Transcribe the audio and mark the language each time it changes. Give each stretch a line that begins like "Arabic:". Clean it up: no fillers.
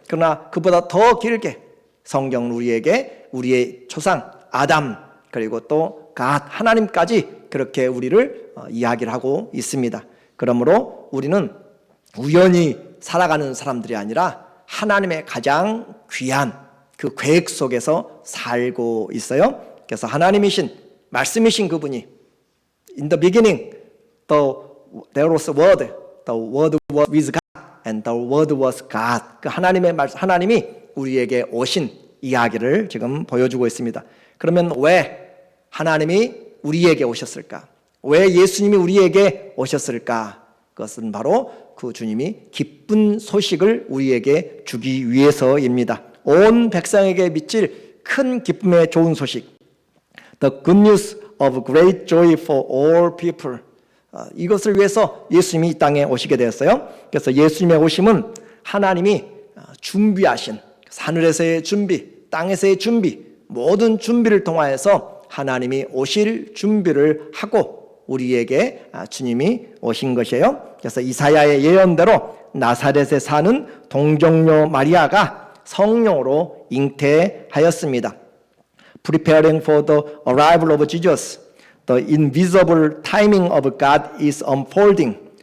Korean: 그러나 그보다 더 길게 성경은 우리에게 우리의 조상 아담 그리고 또 갓 하나님까지 그렇게 우리를 이야기를 하고 있습니다. 그러므로 우리는 우연히 살아가는 사람들이 아니라 하나님의 가장 귀한 그 계획 속에서 살고 있어요. 그래서 하나님이신 말씀이신 그분이
English: In the beginning there was a word, the word was with God and the word was God.
Korean: 그 하나님이 우리에게 오신 이야기를 지금 보여주고 있습니다. 그러면 왜 하나님이 우리에게 오셨을까? 왜 예수님이 우리에게 오셨을까? 그것은 바로 그 주님이 기쁜 소식을 우리에게 주기 위해서입니다. 온 백성에게 미칠 큰 기쁨의 좋은 소식.
English: The good news of great joy for all people.
Korean: 이것을 위해서 예수님이 이 땅에 오시게 되었어요. 그래서 예수님의 오심은 하나님이 준비하신 하늘에서의 준비, 땅에서의 준비, 모든 준비를 통하여서 하나님이 오실 준비를 하고 우리에게 주님이 오신 것이에요. 그래서 이사야의 예언대로 나사렛에 사는 동정녀 마리아가 성령으로 잉태하였습니다.
English: Preparing for the arrival of Jesus, the invisible timing of God is unfolding.